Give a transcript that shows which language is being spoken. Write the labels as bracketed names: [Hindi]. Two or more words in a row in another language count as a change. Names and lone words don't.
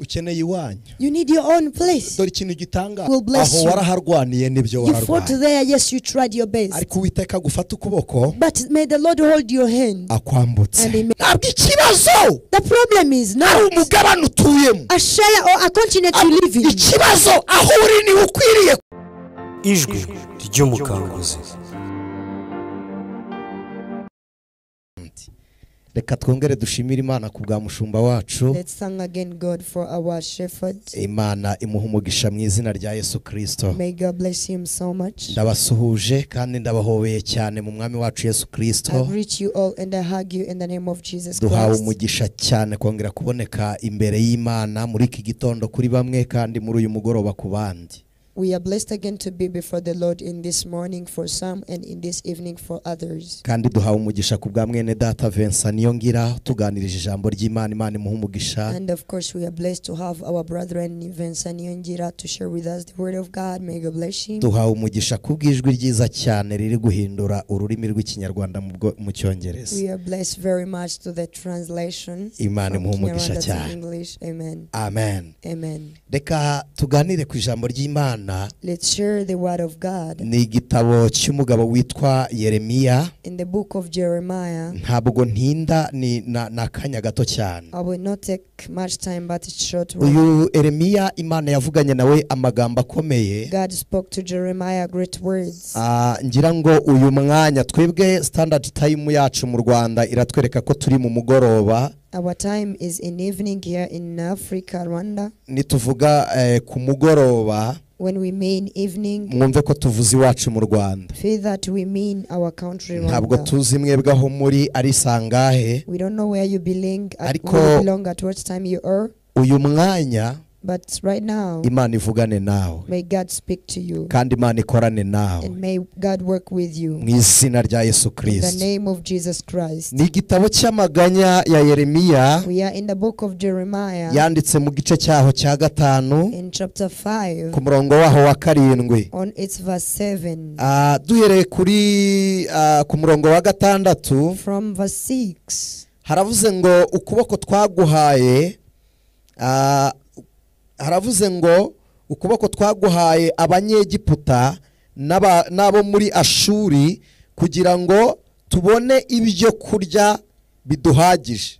[English] You need your own place. Will bless you. You fought there, yes, you tried your best. But may the Lord hold your hand. And the problem is not a share or a continent you live in. [Kinyarwanda] Ijwi ry'umukanguzi. Reka twongere dushimira Imana ku bwa mushumba wacu. [English] Let's thank again God for our shepherd. [Kinyarwanda] Imana imuha umugisha mu izina rya Yesu Kristo. [English] May God bless him so much. [Kinyarwanda] Ndabasuhuje kandi ndabahobeye cyane mu mwami wacu Yesu Kristo. [English] I greet you all and I hug you in the name of Jesus Christ. [Kinyarwanda] Duhawe umugisha cyane kongera kuboneka imbere y'Imana muri iki gitondo kuri bamwe kandi muri uyu mugoroba ku bandi. [English] We are blessed again to be before the Lord in this morning for some and in this evening for others. [Kinyarwanda] Kandi duhawe umugisha ku bwa mwene data Vincent Niyongira tuganirije ijambo ry'Imana. Imana imuha umugisha. [English] And of course we are blessed to have our brethren Vincent Niyongira to share with us the word of God. May God bless him. [Kinyarwanda] Duhawe umugisha ku bw'ijwi ryiza cyane riri guhindura ururimi rw'ikinyarwanda mu cyongereza. [English] We are blessed very much to the translation. [Kinyarwanda] Imana imuha umugisha cyane. [English] English. Amen. Amen. Amen. [Kinyarwanda] Reka tuganire ku ijambo ry'Imana. [English] Let's share the word of God. [Kinyarwanda] Ni igitabo cy'umugabo witwa Yeremiya. [English] In the book of Jeremiah. [Kinyarwanda] Ntabwo ntinda ni nakanya gato cyane. [English] I will not take much time but it's short. [Kinyarwanda] Uyu Yeremiya Imana yavuganye nawe amagambo akomeye. [English] God spoke to Jeremiah great words. [Kinyarwanda] Ngira ngo uyu mwanya twebwe [English] standard time [Kinyarwanda] yacu mu Rwanda iratwereka ko turi mu mugoroba. [English] Our time is in evening here in Africa, Rwanda. [Kinyarwanda] Nituvuga ku mugoroba. [English] When we mean evening, [Kinyarwanda] mwumve ko tuvuze iwacu mu Rwanda. [English] feel that we mean our country Rwanda. [Kinyarwanda] Ntabwo tuzi mwebwe aho muri ari sangahe. [English] We don't know where you belong at what time you are. [Kinyarwanda] Uyu mwanya [English] but right now, [Kinyarwanda] Imana ivugane nawe. [English] May God speak to you. [Kinyarwanda] Kandi Imana ikorane nawe. [English] And may God work with you. [Kinyarwanda] Mu izina rya Yesu Kristo. [English] In the name of Jesus Christ. [Kinyarwanda] Ni igitabo cy'amaganya ya Yeremiya. [English] We are in the book of Jeremiah. [Kinyarwanda] Yanditse mu gice cyaho cya 5. [English] In chapter 5. [Kinyarwanda] Ku murongo waho wa 7. [English] On its verse 7. [Kinyarwanda] Duhereye kuri ku murongo wa 6. [English] From verse 6. [Kinyarwanda] Haravuze ngo ukuboko twaguhaye haravuze ngo ukuboko twaguhaye abanyegiputa nabo muri Ashuri kugira ngo tubone ibyo kurya biduhagije.